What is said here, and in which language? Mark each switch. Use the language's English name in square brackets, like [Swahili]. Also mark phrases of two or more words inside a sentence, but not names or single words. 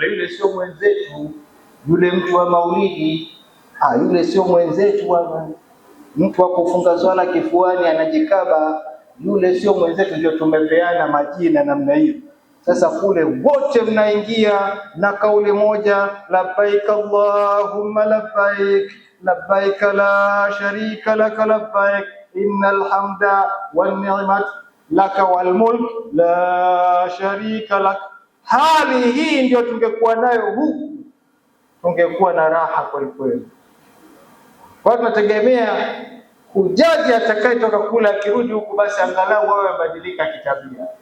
[Swahili] Yule sio mwenzetu, yule mtu wa maulidi, yule sio mwenzetu, bwana. Mtu wa kufunga swala kifuani anajikaba, yule sio mwenzetu. Ndio tumepeana majina namna hiyo. Sasa kule wote mnaingia na kauli moja: [Arabic] لبيك اللهم لبيك، لبيك لا شريك لك لبيك، إن الحمد والنعمة لك والملك لا شريك لك. [Swahili] Hali hii ndio tungekuwa nayo huku, tungekuwa na raha kweli kweli. Kwa hiyo tunategemea hujaji atakayetoka kula akirudi huku, basi angalau wawe wabadilika kitabia.